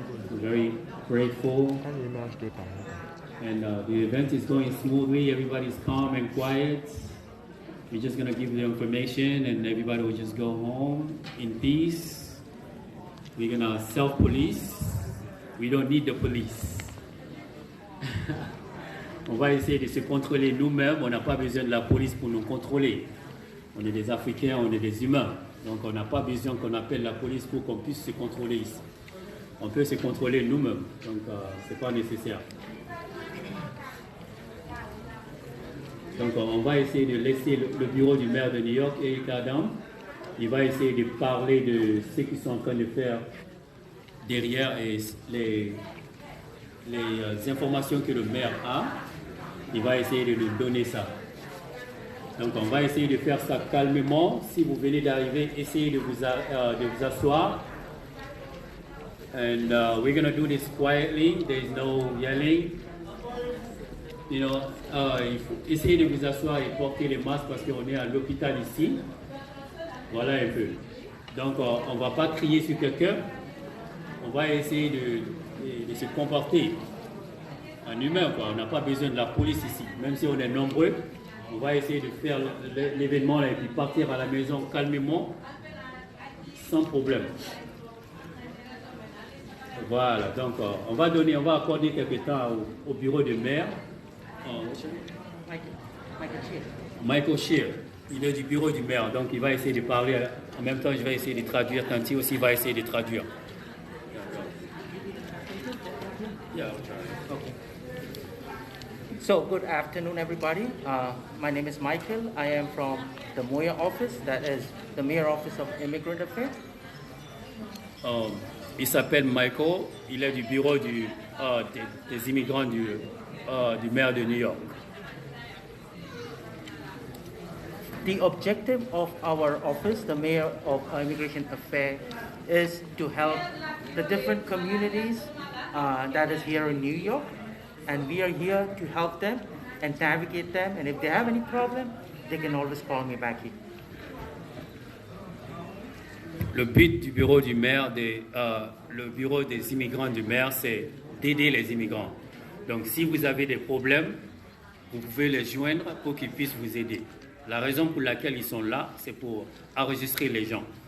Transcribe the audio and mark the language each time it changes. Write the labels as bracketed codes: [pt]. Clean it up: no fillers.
[en] We're very grateful. And the event is going smoothly. Everybody's calm and quiet. We're just going to give the information and everybody will just go home in peace. We're going to self-police. We don't need the police. [fr] On va essayer de se contrôler nous-mêmes. On n'a pas besoin de la police pour nous contrôler. On est des Africains, on est des humains. Donc on n'a pas besoin qu'on appelle la police pour qu'on puisse se contrôler ici. On peut se contrôler nous-mêmes. Donc ce n'est pas nécessaire. Donc on va essayer de laisser le bureau du maire de New York, Eric Adam. Il va essayer de parler de ce qu'ils sont en train de faire derrière et les informations que le maire a. Il va essayer de nous donner ça. Donc on va essayer de faire ça calmement. Si vous venez d'arriver, essayez de vous asseoir. [en] And we're going to do this quietly. There is no yelling. [fr] You know, essayez de vous asseoir et porter les masques parce qu'on est à l'hôpital ici. Voilà un peu. Donc on ne va pas crier sur quelqu'un. On va essayer de se comporter en humain, quoi. On n'a pas besoin de la police ici. Même si on est nombreux, on va essayer de faire l'événement là, et puis partir à la maison calmement, sans problème. Voilà, donc on va accorder quelques temps au bureau de maire. Michael Shear, il est du bureau du maire, donc il va essayer de parler. En même temps, je vais essayer de traduire. Tanti aussi va essayer de traduire. [en] Yeah, okay. So, good afternoon, everybody. My name is Michael. I am from the Moya office, that is the Mayor Office of Immigrant Affairs. [fr] Il s'appelle Michael. Il est du bureau des immigrants du maire de New York. [en] The objective of our office, the Mayor of Immigration Affairs, is to help the different communities that is here in New York, and we are here to help them and navigate them, and if they have any problem, they can always call me back here. [fr] Le but du bureau du maire, le bureau des immigrants du maire, c'est d'aider les immigrants. Donc si vous avez des problèmes, vous pouvez les joindre pour qu'ils puissent vous aider. La raison pour laquelle ils sont là, c'est pour enregistrer les gens.